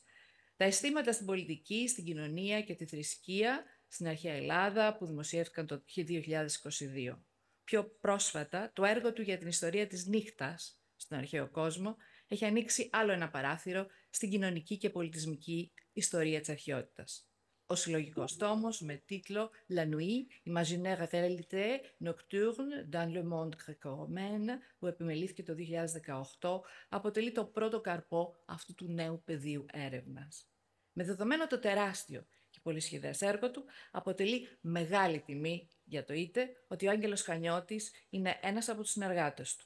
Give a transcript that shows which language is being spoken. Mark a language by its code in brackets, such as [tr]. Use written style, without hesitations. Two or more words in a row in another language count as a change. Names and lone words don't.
[el] Τα αισθήματα στην πολιτική, στην κοινωνία και τη θρησκεία στην αρχαία Ελλάδα, που δημοσιεύτηκαν το 2022. Πιο πρόσφατα, το έργο του για την ιστορία της νύχτας στον αρχαίο κόσμο έχει ανοίξει άλλο ένα παράθυρο στην κοινωνική και πολιτισμική ιστορία της αρχαιότητας. Ο συλλογικός τόμος με τίτλο La Nuit, Imaginaire réalité nocturne dans le monde gréco-romain, που επιμελήθηκε το 2018, αποτελεί το πρώτο καρπό αυτού του νέου πεδίου έρευνας. Με δεδομένο το τεράστιο και πολυσχηδές έργο του, αποτελεί μεγάλη τιμή για το ΙΤΕ ότι ο Άγγελος Χανιώτης είναι ένας από τους συνεργάτες του.